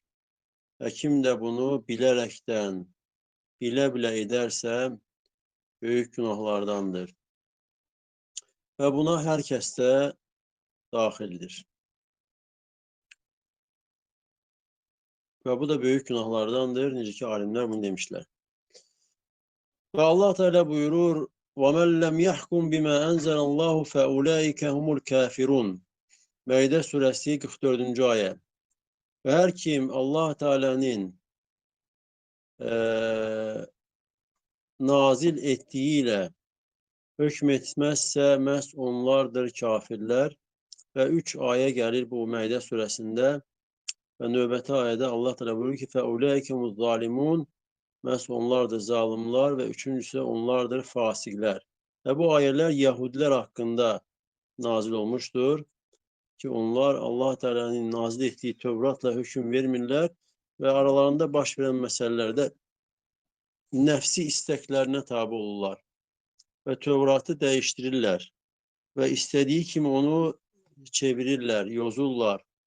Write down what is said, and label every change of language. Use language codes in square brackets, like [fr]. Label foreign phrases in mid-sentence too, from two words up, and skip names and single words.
[az] Və kim də bunu bilərəkdən, bilə-bilə edərsə, böyük günahlardandır. Və buna hər kəs də daxildir. Və bu da böyük günahlardandır. Necə ki, alimlər bunu demişlər. Və Allah Teala buyurur, [ar] وَمَنْ لَمْ يَحْكُمْ بِمَا أَنْزَلَ اللّٰهُ فَأُولَٰئِكَ هُمُ الْكَافِرُونَ. [az] Məidə surəsi 44-cü ayə. Və hər kim Allah Teala'nın nazil etdiyi ilə hökm etməzsə, məhz onlardır kafirlər. Və 3 ayə gəlir bu Məidə surəsində. Və növbəti ayədə Allah Teala buyurur ki, [ar] فَأُولَٰئِكَ هُمُ الظَّالِمُونَ. [az] Məhz onlardır zalimlar və üçüncüsü onlardır fasiqlər. Və bu ayələr Yahudilər haqqında nazil olmuşdur ki, onlar Allah Teala'nın nazil etdiyi Tövratla hökm vermirlər və aralarında baş verən məsələlərdə nəfsi istəklərinə tabi olurlar və Tövratı dəyişdirirlər və istədiyi kimi onu çevirirlər, yozurlar